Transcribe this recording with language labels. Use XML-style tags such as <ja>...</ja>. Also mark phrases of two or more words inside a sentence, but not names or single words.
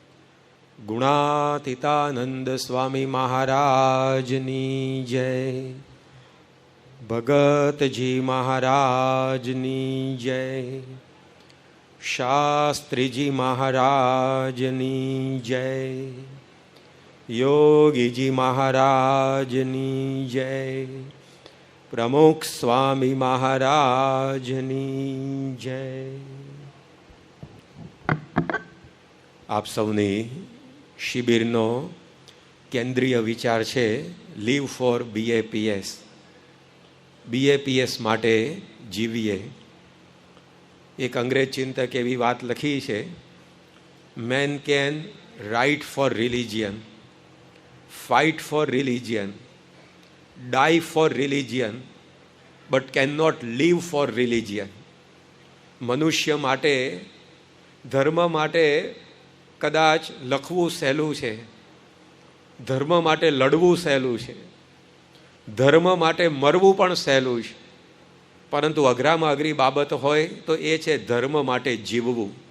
<gu>ગુણાતીતાનંદ સ્વામી મહારાજની જય ભગતજી મહારાજની જય શાસ્ત્રીજી મહારાજની જય યોગીજી મહારાજની જય પ્રમુખ સ્વામી મહારાજની જય। आप સૌની શિબિરનો કેન્દ્રીય વિચાર છે</gu> <en>live for BAPS,</en> <gu>BAPS માટે જીવીએ। એક અંગ્રેજ ચિંતક એવી વાત લખી છે,</gu> <en>man can write for religion, fight for religion, die for religion but cannot live for religion.</en> <gu>મનુષ્ય માટે ધર્મ માટે કદાચ લખવું સહેલું છે, ધર્મ માટે લડવું સહેલું છે, ધર્મ માટે મરવું પણ સહેલું છે, પરંતુ અઘરામાં અઘરી બાબત હોય તો એ છે ધર્મ માટે જીવવું।</gu>